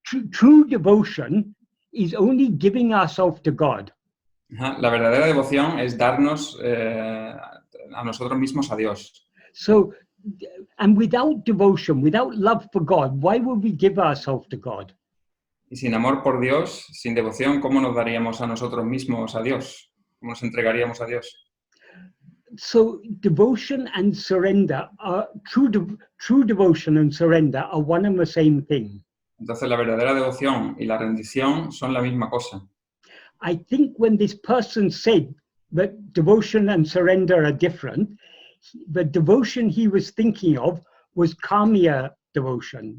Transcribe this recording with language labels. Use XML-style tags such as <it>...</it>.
<en>True devotion is only giving ourselves to God.</en> <es>La verdadera devoción es darnos a nosotros mismos a Dios.</es> <en>So, and without devotion, without love for God, why would we give ourselves to God?</en> <es>Y sin amor por Dios, sin devoción, ¿cómo nos daríamos a nosotros mismos a Dios? ¿Cómo nos entregaríamos a Dios?</es> <en>So devotion and surrender are true devotion and surrender are one and the same thing.</en> <es>Entonces la verdadera devoción y la rendición son la misma cosa.</es> <en>I think when this person said that devotion and surrender are different, the devotion he was thinking of was kamya devotion.</en>